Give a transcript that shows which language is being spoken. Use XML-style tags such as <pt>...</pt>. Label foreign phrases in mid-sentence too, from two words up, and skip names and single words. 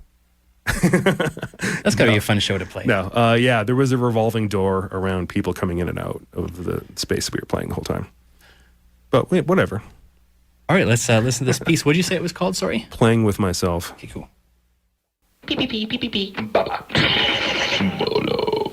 <en>That's got to be a fun show to play. No, yeah, there was a revolving door around people coming in and out of the space we were playing the whole time. But wait, whatever. All right, let's listen to this piece. What did you say it was called? Sorry. Playing with Myself. Okay, cool. Pee pee pee pee pee pee. Baba. Bolo.</en>